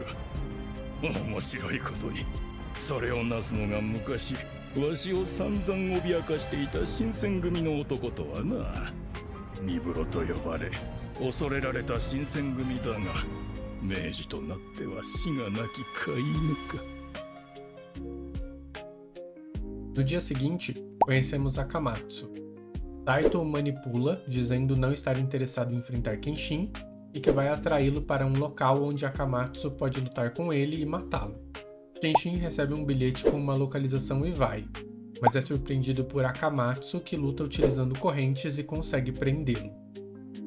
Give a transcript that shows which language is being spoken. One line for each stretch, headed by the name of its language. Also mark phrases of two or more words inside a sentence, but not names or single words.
Japanese: 面白いことにそれをなすのが昔わしを散々脅かしていた新選組の男とはな。三風呂と呼ばれ恐れられた新選組だが、明治となっては死がなき飼い犬か。
Portuguese: No dia seguinte, conhecemos Akamatsu. Saito o manipula, dizendo não estar interessado em enfrentar Kenshin e que vai atraí-lo para um local onde Akamatsu pode lutar com ele e matá-lo. Kenshin recebe um bilhete com uma localização e vai, mas é surpreendido por Akamatsu, que luta utilizando correntes e consegue prendê-lo.